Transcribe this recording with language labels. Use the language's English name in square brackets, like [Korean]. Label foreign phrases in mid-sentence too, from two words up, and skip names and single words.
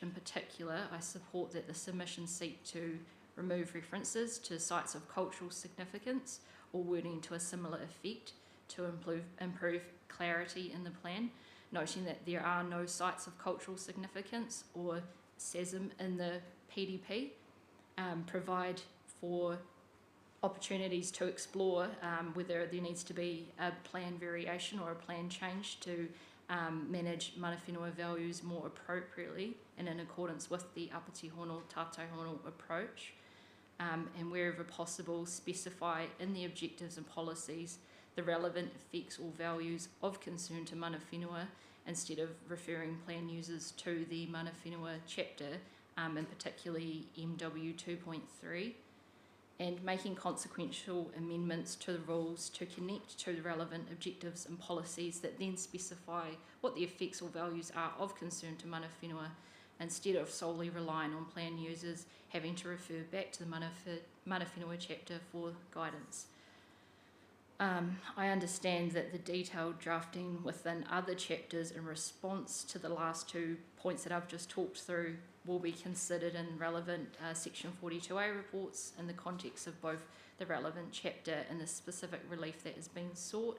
[English] In particular, I support that the submissions seek to remove references to sites of cultural significance or wording to a similar effect to improve clarity in the plan, noting that there are no sites of cultural significance or SASM in the PDP, provide for opportunities to explore whether there needs to be a plan variation or a plan change to manage [Māori] mana whenua [English] values more appropriately and in accordance with the Apiti Hono, Tātai Hono approach, and wherever possible specify in the objectives and policies the relevant effects or values of concern to [Māori] mana whenua [English] instead of referring plan users to the [Māori] mana whenua [English] chapter, and particularly MW 2.3, and making consequential amendments to the rules to connect to the relevant objectives and policies that then specify what the effects or values are of concern to [Māori] mana whenua, [English] instead of solely relying on plan users having to refer back to the [Māori] mana whenua [English] chapter for guidance. I understand that the detailed drafting within other chapters in response to the last 2 points that I've just talked through will be considered in relevant Section 42A reports in the context of both the relevant chapter and the specific relief that is being sought.